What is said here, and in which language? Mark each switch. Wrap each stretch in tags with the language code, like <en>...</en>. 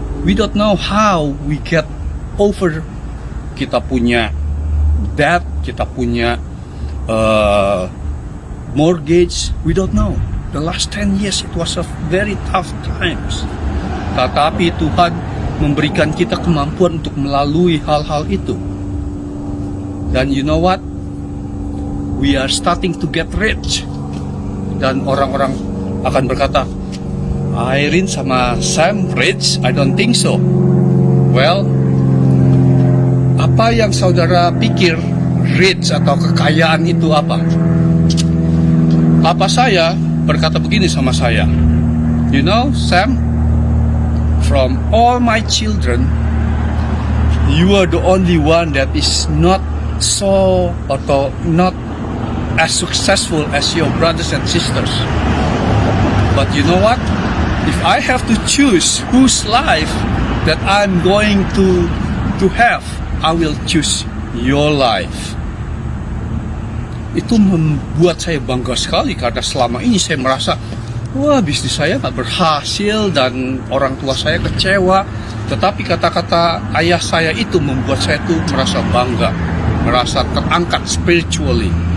<en>We don't know how we get over.</en> <id>Kita punya debt, kita punya mortgage,</id> <en>we don't know. The last 10 years it was a very tough times.</en> <id>Tetapi Tuhan memberikan kita kemampuan untuk melalui hal-hal itu. Dan</id> <en>you know what? We are starting to get rich.</en> <id>Dan orang-orang akan berkata, Irene sama Sam rich?</id> <en>I don't think so.</en> <id>Well, apa yang saudara pikir rich atau kekayaan itu apa? Papa saya berkata begini sama saya,</id> <en>you know Sam, from all my children, you are the only one that is not so</en> <id>atau</id> <en>not as successful as your brothers and sisters. But you know what? If I have to choose whose life that I'm going to have, I will choose your life.</en> <id>Itu membuat saya bangga sekali karena selama ini saya merasa, wah, bisnis saya nggak berhasil dan orang tua saya kecewa. Tetapi kata-kata ayah saya itu membuat saya tuh merasa bangga, merasa terangkat spiritually.</id>